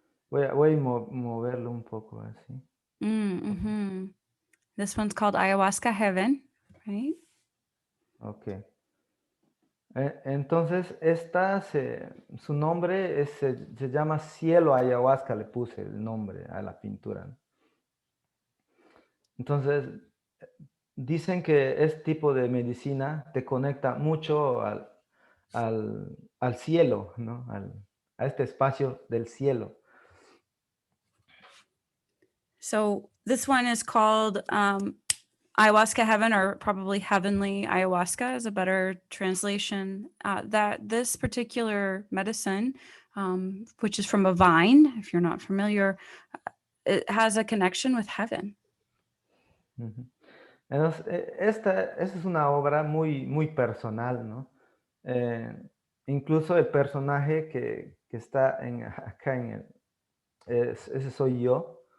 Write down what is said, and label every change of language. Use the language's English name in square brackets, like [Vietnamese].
[Spanish] Voy a moverlo un poco así. Mm-hmm. [English] This one's called Ayahuasca Heaven, right? Ok. [Spanish] Entonces, su nombre se llama Cielo Ayahuasca, le puse el nombre a la pintura, ¿no? Entonces, dicen que este tipo de medicina te conecta mucho al cielo, ¿no? A este espacio del cielo. [English] So this one is called Ayahuasca Heaven, or probably Heavenly Ayahuasca is a better translation. That this particular medicine, which is from a vine, if you're not familiar, it has a connection with heaven. Ujú. [Spanish] Entonces, esta es una obra muy, muy personal, ¿no? Incluso el personaje que está acá ese soy yo.